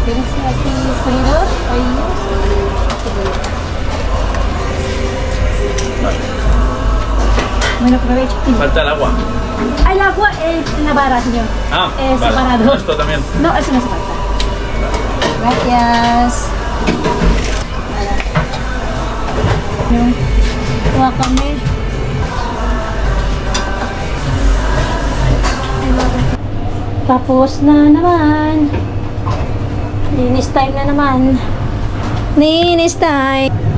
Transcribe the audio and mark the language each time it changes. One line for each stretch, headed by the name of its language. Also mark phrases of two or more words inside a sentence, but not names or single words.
Spanish: ¿Tienes aquí fríos? Ahí. Bueno, provecho. Falta el agua. El agua es en la barra, señor. Ah, Es vale. separado. Esto también. No, eso no hace falta. Gracias.
Filipino: Kuha kami. Tapos na naman. Linis time na naman. Linis time.